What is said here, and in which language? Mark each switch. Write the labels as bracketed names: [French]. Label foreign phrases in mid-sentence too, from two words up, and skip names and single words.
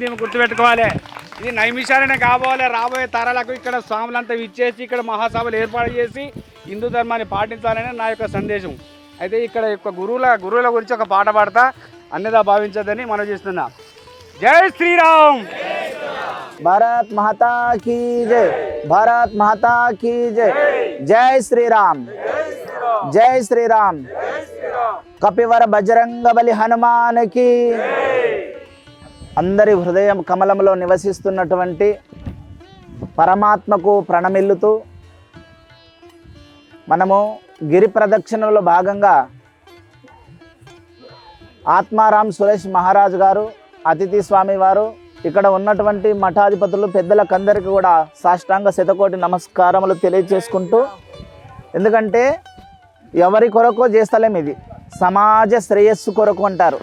[Telugu] గుర్తుపెట్టుకోవాలి. ఇది నైమిషారణ్యం కాబోలే. రాబోయే తరాలకు ఇక్కడ స్వాములంతా ఇచ్చేసి ఇక్కడ మహాసభలు ఏర్పాటు చేసి హిందూ ధర్మాన్ని పాటించాలని నా యొక్క సందేశం. అయితే ఇక్కడ యొక్క గురువుల గురించి ఒక పాట పాడతా, అన్యదా భావించదని మనం చేస్తున్నా. జై శ్రీరామ్. [Hindi] भारत माता की जय, भारत माता की जय, जय श्री राम, जय श्री राम, कपिवर बजरंग बली हनुमान की. అందరి హృదయం కమలంలో నివసిస్తున్నటువంటి పరమాత్మకు ప్రణమిల్లుతూ మనము గిరి ప్రదక్షిణలో భాగంగా ఆత్మారాం సురేష్ మహారాజ్ గారు, అతిథి స్వామి వారు, ఇక్కడ ఉన్నటువంటి మఠాధిపతులు పెద్దలకందరికీ కూడా సాష్టాంగ శతకోటి నమస్కారములు తెలియజేసుకుంటూ, ఎందుకంటే ఎవరి కొరకు చేస్తలేం, ఇది సమాజ శ్రేయస్సు కొరకు అంటారు.